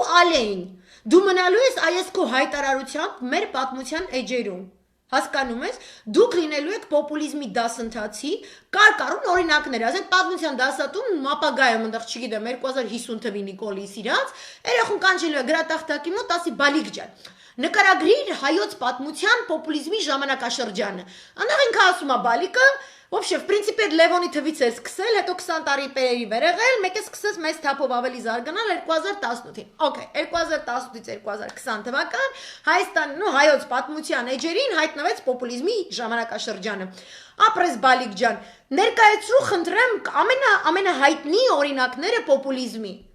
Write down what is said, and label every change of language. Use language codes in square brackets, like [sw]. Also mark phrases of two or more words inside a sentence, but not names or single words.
[hy] ալեին, դու մնալու ես այս քո հայտարարությամբ մեր պատմության էջերում։ Հասկանում ես, դուք լինելու եք պոպուլիզմի դասընթացի կարկառուն օրինակներ, ասենք պատմության դասատուն ապագայում այնտեղ չգիտեմ 2050 թվի Նիկոլի սիրած, երախուն կանչելու է գրատախտակի մոտ, ասի բալիկ ջան, նկարագրիր հայոց պատմության պոպուլիզմի ժամանակաշրջանը։ Այնտեղ ինքը ասում է բալիկը [ru] Вообще, в принципе, [hy] Լևոնի թվից էր սկսել, հետո 20 տարի պերերի վեր եղել, մեկ է սկսեց մեծ թափով ավելի զարգանալ 2018-ին։ Okay, 2018-ից 2020 թվական Հայաստան, հայոց պատմության էջերին հայտնվեց պոպուլիզմի ժամանակաշրջանը։ Ապրես բալիկ ջան, ներկայացրու խնդրեմ ամենահայտնի օրինակները պոպուլիզմի։